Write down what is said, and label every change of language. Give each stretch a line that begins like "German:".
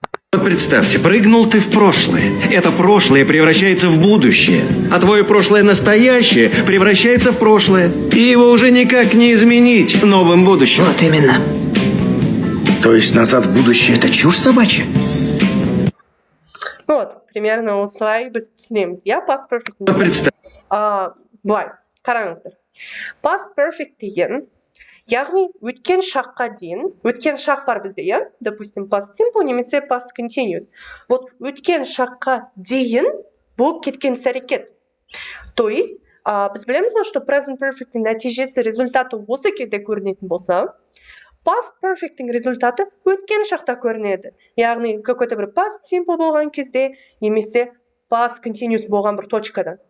Russian: Представьте, прыгнул ты в прошлое. Это прошлое превращается в будущее. А твое прошлое настоящее превращается в прошлое. И его уже никак не изменить новым будущим. Вот именно. То есть назад в будущее это чушь собачья? Вот, примерно
Kazakh: осылай біз түсінеміз.
English: Я past perfect.
Russian: Представь.
Kazakh: Былай, қараңыздар. Past perfect деген, яғни өткен шаққа дейін, өткен шақ бар бізде, иә?
Russian: Допустим,
English: past simple
Kazakh: немесе
English: past continuous.
Russian: Вот
Kazakh: өткен шаққа дейін болып кеткен іс-әрекет.
Russian: То есть,
Kazakh: біз білеміз ғой,
Russian: что
Kazakh: present perfect'ің нәтижесі, результаты осы кезде көрінетін болса, past perfect'ің результаты өткен шақта көрінеді. Яғни,
Russian: какой-то
Kazakh: бір past simple болған кезде, немесе past continuous болған бір точкада.